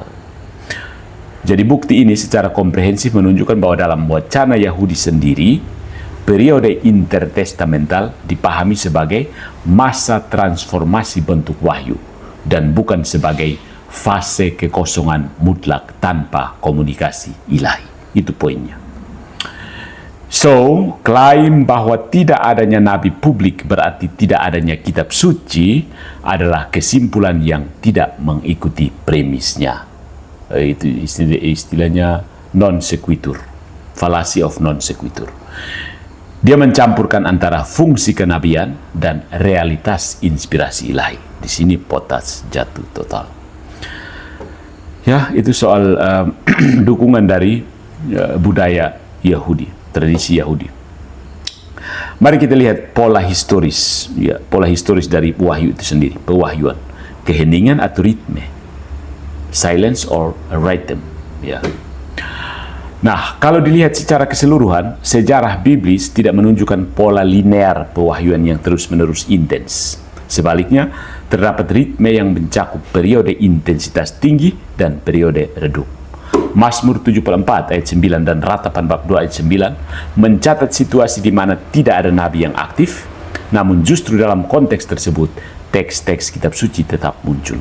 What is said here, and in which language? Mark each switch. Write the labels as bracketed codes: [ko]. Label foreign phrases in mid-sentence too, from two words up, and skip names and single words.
[id] Jadi bukti ini secara komprehensif menunjukkan bahwa dalam wacana Yahudi sendiri, periode intertestamental dipahami sebagai masa transformasi bentuk wahyu dan bukan sebagai fase kekosongan mutlak tanpa komunikasi ilahi. Itu poinnya. So, klaim bahwa tidak adanya nabi publik berarti tidak adanya kitab suci adalah kesimpulan yang tidak mengikuti premisnya. Itu istilahnya [en] non sequitur, fallacy of non sequitur. [id] Dia mencampurkan antara fungsi kenabian dan realitas inspirasi ilahi. Di sini potas jatuh total. Ya, itu soal dukungan dari budaya Yahudi, tradisi Yahudi. Mari kita lihat pola historis, ya, pola historis dari wahyu itu sendiri, pewahyuan, keheningan atau ritme, [en] silence or rhythm, [id] ya. Nah, kalau dilihat secara keseluruhan, sejarah biblis tidak menunjukkan pola linear pewahyuan yang terus-menerus intens. Sebaliknya, terdapat ritme yang mencakup periode intensitas tinggi dan periode redup. Mazmur 74 ayat 9 dan Ratapan bab 2 ayat 9 mencatat situasi di mana tidak ada nabi yang aktif, namun justru dalam konteks tersebut, teks-teks kitab suci tetap muncul.